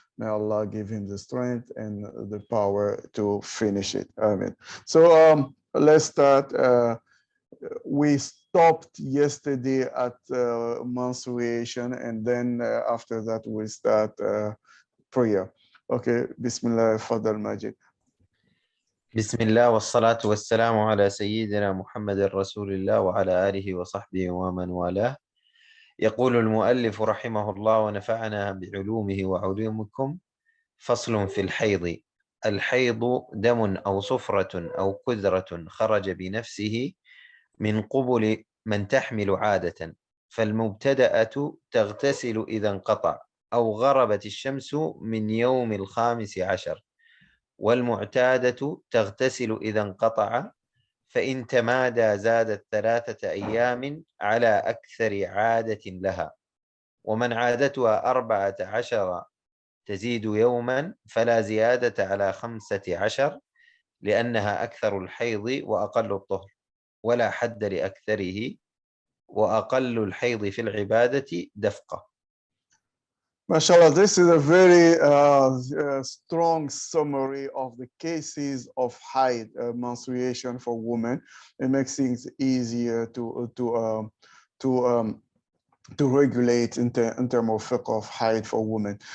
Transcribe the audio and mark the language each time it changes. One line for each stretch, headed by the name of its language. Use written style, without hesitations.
English: May Allah give him the strength and the power to finish it. Amen. So let's start. We stopped yesterday at menstruation, and then after that we start prayer. Okay, Bismillah, Fadal Majid.
Arabic: بسم الله والصلاة والسلام على سيدنا محمد رسول الله وعلى آله وصحبه ومن والاه. يقول المؤلف رحمه الله ونفعنا بعلومه وعلومكم. فصل في الحيض. الحيض دم أو صفرة أو قذرة خرج بنفسه من قبل من تحمل عادة، فالمبتدأة تغتسل إذا انقطع أو غربت الشمس من يوم 15، والمعتادة تغتسل إذا انقطع، فإن تمادى زادت 3 أيام على أكثر عادة لها، ومن عادتها 14 تزيد يوما فلا زيادة على 15 لأنها أكثر الحيض وأقل الطهر، ولا حد لأكثره، وأقل الحيض في العبادة دفقة.
English: MashaAllah, this is a very strong summary of the cases of haid, menstruation for women. It makes things easier to regulate in terms of fiqh of haid for women.